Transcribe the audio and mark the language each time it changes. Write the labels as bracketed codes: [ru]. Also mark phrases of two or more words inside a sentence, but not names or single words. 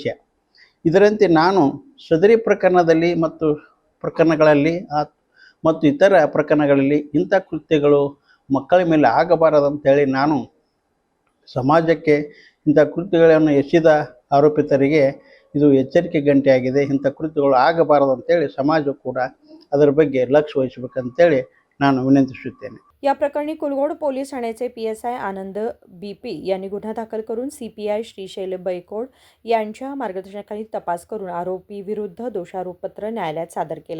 [kn] ಇದರಂತೆ ನಾನು ಸದರಿ ಪ್ರಕರಣದಲ್ಲಿ ಪ್ರಕರಣಗಳಲ್ಲಿ ಮತ್ತು ಇತರ ಪ್ರಕರಣಗಳಲ್ಲಿ ಇಂಥ ಕೃತ್ಯಗಳು ಮಕ್ಕಳ ಮೇಲೆ ಆಗಬಾರದಂತೇಳಿ ನಾನು ಸಮಾಜಕ್ಕೆ ಇಂಥ ಕೃತ್ಯಗಳನ್ನು ಎಸಗಿದ ಆರೋಪಿತರಿಗೆ ಇದು ಎಚ್ಚರಿಕೆ ಗಂಟೆಯಾಗಿದೆ. ಇಂಥ ಕೃತ್ಯಗಳು ಆಗಬಾರದಂತೇಳಿ ಸಮಾಜ ಕೂಡ ಅದರ ಬಗ್ಗೆ ಲಕ್ಷ್ಯ ವಹಿಸಬೇಕಂತೇಳಿ ನಾನು ವಿನಂತಿಸುತ್ತೇನೆ. [mr] या प्रकरणी कुलगोड पोलीस ठाण्याचे PSI आनंद BP यांनी गुन्हा दाखल करून CPI श्रीशैल बैकोड यांच्या मार्गदर्शनाखाली तपास करून आरोपी विरुद्ध दोषारोपपत्र न्यायालयात सादर केले.